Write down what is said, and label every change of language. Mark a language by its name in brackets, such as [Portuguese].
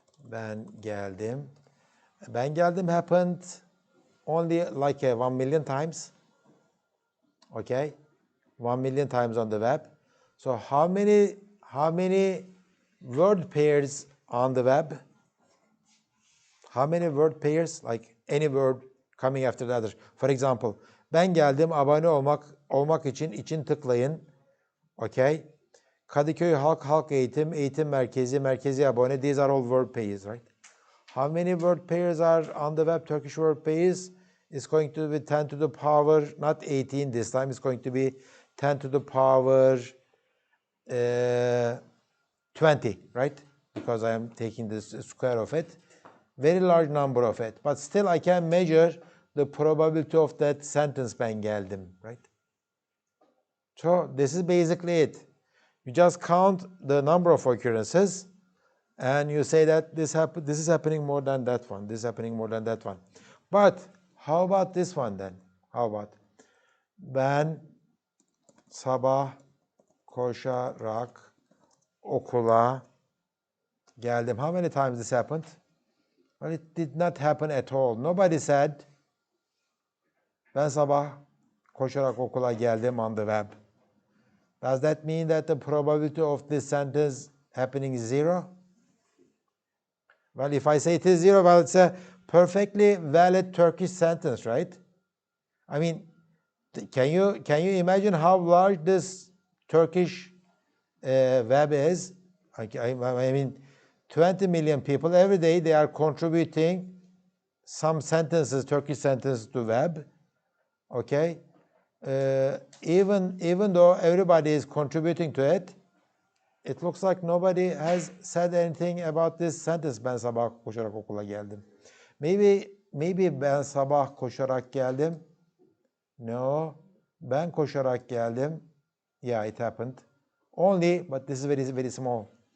[Turkish] Ben geldim. Ben geldim [English] happened only like 1 million times, okay? 1 million times on the web. So how many word pairs on the web? How many word pairs? Like any word coming after the other. For example, [Turkish] ben geldim, abone olmak için tıklayın. [English] Okay? [Turkish] Kadıköy Halk Eğitim, Eğitim Merkezi, Merkezi abone. [English] These are all word pairs, right? How many word pairs are on the web? Turkish word pairs is going to be 10 to the power, not 18 this time. It's going to be 10 to the power 20, right? Because I am taking this square of it. Very large number of it. But still I can measure the probability of that sentence [Turkish] ben geldim, [English] right? So this is basically it. You just count the number of occurrences and you say that this is happening more than that one. This is happening more than that one. But how about this one then? How about [Turkish] ben sabah koşarak okula geldim? [English] How many times this happened? Well, it did not happen at all. Nobody said [Turkish] ben sabah koşarak okula geldim [English] on the web. Does that mean that the probability of this sentence happening is 0? Well, if I say it is 0, well, it's a perfectly valid Turkish sentence, right? I mean, can you imagine how large this Turkish web is? I mean, 20 million people every day, they are contributing some sentences, Turkish sentences to web. Okay, even though everybody is contributing to it, it looks like nobody has said anything about this sentence. [Turkish] Ben sabah koşarak okula geldim. Maybe ben sabah koşarak geldim. [English] No, [Turkish] ben koşarak geldim. [English] Yeah, it happened. Only, but this is very, very small.